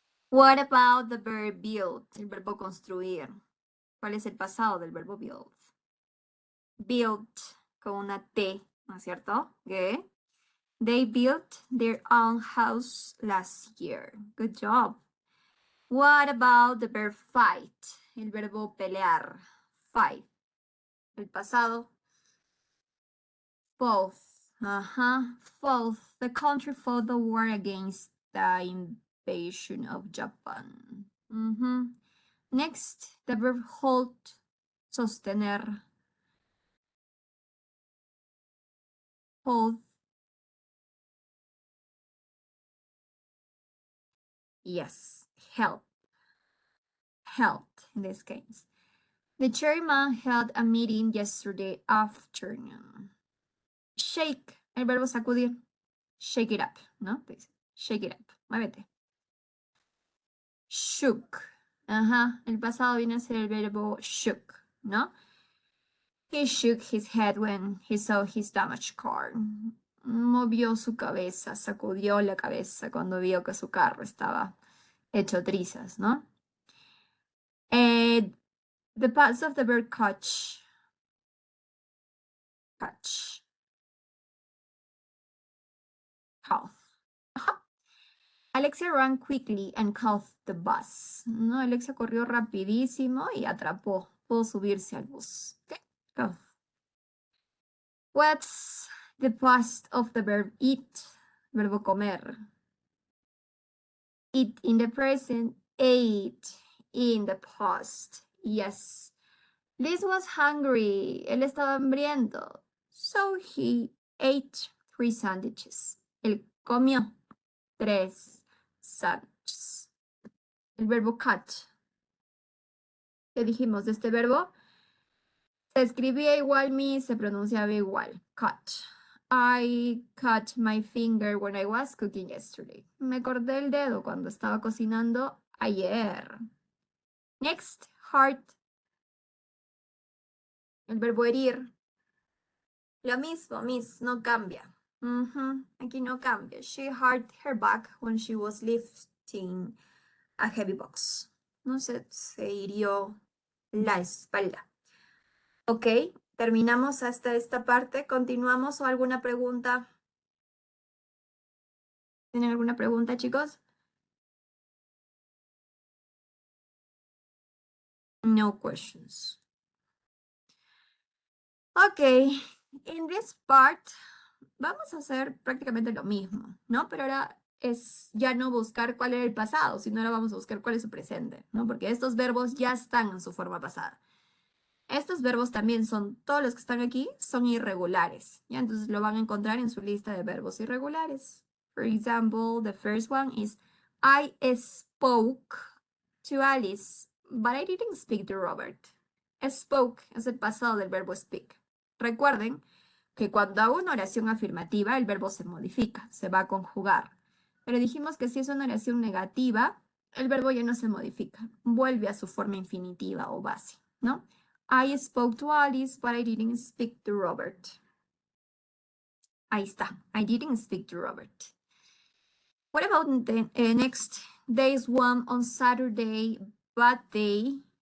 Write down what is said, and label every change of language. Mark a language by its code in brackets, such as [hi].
[en] What about the verb build? [es] El verbo construir. ¿Cuál es el pasado del verbo build? Built con una T, ¿no es cierto? ¿Qué? [en] They built their own house last year. Good job. What about the verb fight? [es] El verbo pelear. Fight. El pasado. Fought. Ajá. Fought. [en] The country fought the war against the invasion of Japan. Next, the verb hold. Sostener. Hold. Yes. Help. Helped in this case. The chairman held a meeting yesterday afternoon. [es] Shake, el verbo sacudir. [en] Shake it up, [es] ¿no? [en] Shake it up, [es] muévete. [en] Shook. [es] Ajá, el pasado viene a ser el verbo shook, ¿no? [en] He shook his head when he saw his damaged car. [es] Movió su cabeza, sacudió la cabeza cuando vio que su carro estaba hecho trizas, ¿no? [en] The past of the verb catch. Catch. Alexia ran quickly and caught the bus. [es] No, Alexia corrió rapidísimo y atrapó. Pudo subirse al bus. [en] Okay, go. What's the past of the verb eat? [es] Verbo comer. [en] Eat in the present, ate in the past. Yes. Liz was hungry. [es] Él estaba hambriento. [en] So he ate 3 sandwiches. [es] Él comió 3 sándwiches. El verbo cut. ¿Qué dijimos de este verbo? Se escribía igual, se pronunciaba igual. [en] Cut. I cut my finger when I was cooking yesterday. [es] Me corté el dedo cuando estaba cocinando ayer. [en] Next, heart. [es] El verbo herir. Lo mismo, miss, no cambia. Aquí no cambia. [en] She hurt her back when she was lifting a heavy box. [es] No sé, se hirió la espalda. Ok, terminamos hasta esta parte. ¿Continuamos o alguna pregunta? ¿Tienen alguna pregunta, chicos? [en] No questions. [es] Ok, [en] in this part [es] vamos a hacer prácticamente lo mismo, ¿no? Pero ahora es ya no buscar cuál era el pasado, sino ahora vamos a buscar cuál es su presente, ¿no? Porque estos verbos ya están en su forma pasada. Estos verbos también son, todos los que están aquí son irregulares, ¿ya? Entonces lo van a encontrar en su lista de verbos irregulares. [en] For example, the first one is I spoke to Alice, but I didn't speak to Robert. [es] Spoke es el pasado del verbo speak. Recuerden que cuando hago una oración afirmativa, el verbo se modifica, se va a conjugar. Pero dijimos que si es una oración negativa, el verbo ya no se modifica, vuelve a su forma infinitiva o base, ¿no? [en] I spoke to Alice, but I didn't speak to Robert. [es] Ahí está. [en] I didn't speak to Robert. What about the next? Days one on Saturday, but they...